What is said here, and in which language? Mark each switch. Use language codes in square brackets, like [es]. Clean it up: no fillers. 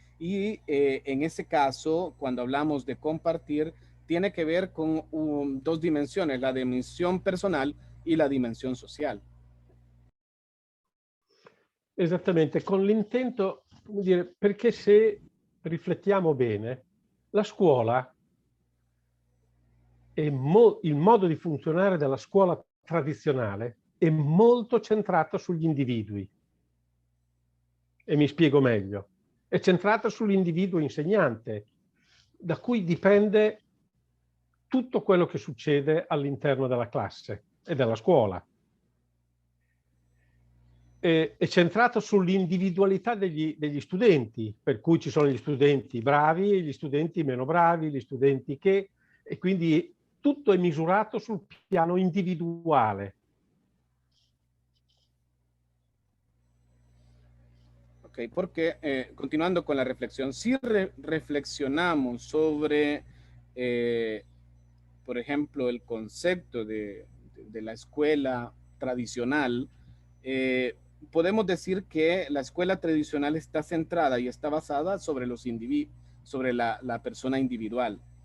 [es] Y en ese caso, cuando hablamos de compartir, tiene que ver con dos dimensiones, la dimensión personal y [it] la dimensione sociale. Esattamente, con l'intento, come dire, perché se riflettiamo bene, la scuola è il modo di funzionare della scuola tradizionale è molto centrata sugli individui. E mi spiego meglio. È centrata sull'individuo insegnante, da cui dipende tutto quello che succede all'interno della classe e della scuola. È centrato sull'individualità degli studenti, per cui ci sono gli studenti bravi e gli studenti meno bravi, gli studenti che... E quindi tutto è misurato sul piano individuale. [es] Ok, porque continuando con la reflexión, si reflexionamos sobre, por ejemplo, el concepto de la escuela tradicional, podemos decir que la escuela tradicional está centrada y está basada sobre los individuos, sobre la persona individual.